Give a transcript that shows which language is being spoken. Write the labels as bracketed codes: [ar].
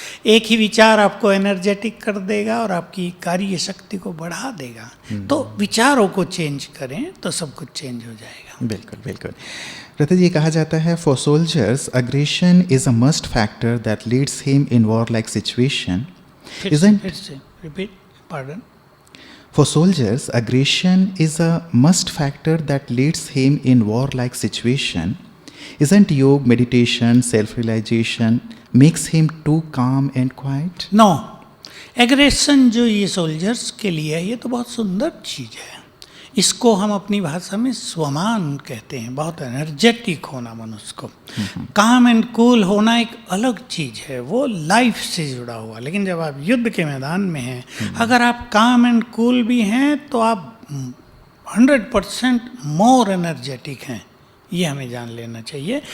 [hi] एक ही विचार आपको एनर्जेटिक कर देगा और आपकी कार्य शक्ति को बढ़ा देगा। तो विचारों को चेंज करें तो सब कुछ चेंज हो जाएगा। बिल्कुल बिल्कुल। [en] Ratan ji, [hi] कहा जाता है [en] For soldiers aggression is a must factor that leads him in war like situation. Repeat, pardon. For soldiers, aggression is a must factor that leads him in war-like situation. Isn't yoga, meditation, self-realization makes him too calm and quiet? No. [hi] Aggression जो ये soldiers के लिए है, ये तो बहुत सुंदर चीज़ है। इसको हम अपनी भाषा में स्वमान कहते हैं, बहुत एनर्जेटिक होना मनुष्य को। [en] calm and cool [hi] होना एक अलग चीज़ है, वो लाइफ से जुड़ा हुआ। लेकिन जब आप युद्ध के मैदान में हैं, अगर आप [en] calm and cool [hi] भी हैं तो आप 100% मोर एनर्जेटिक हैं, ये हमें जान लेना चाहिए।